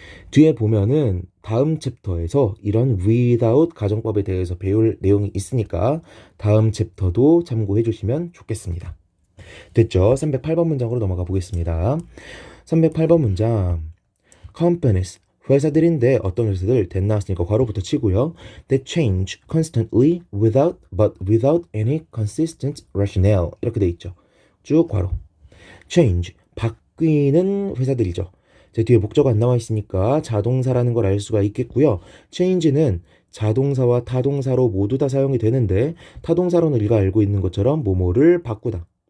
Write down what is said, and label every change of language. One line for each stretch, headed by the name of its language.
Korean: 뒤에 보면은 다음 챕터에서 이런 without 가정법에 대해서 배울 내용이 있으니까 다음 챕터도 참고해 주시면 좋겠습니다. 됐죠? 308번 문장으로 넘어가 보겠습니다. 308번 문장. companies 회사들인데 어떤 회사들 that 나왔으니까 괄호부터 치고요.
English: that change constantly without any consistent rationale
Korean: 이렇게 돼 있죠. 쭉 괄호. change 바뀌는 회사들이죠. 제 뒤에 목적어 안 나와 있으니까 자동사라는 걸 알 수가 있겠고요. change는 자동사와 타동사로 모두 다 사용이 되는데 타동사로는 우리가 알고 있는 것처럼 뭐뭐를 바꾸다.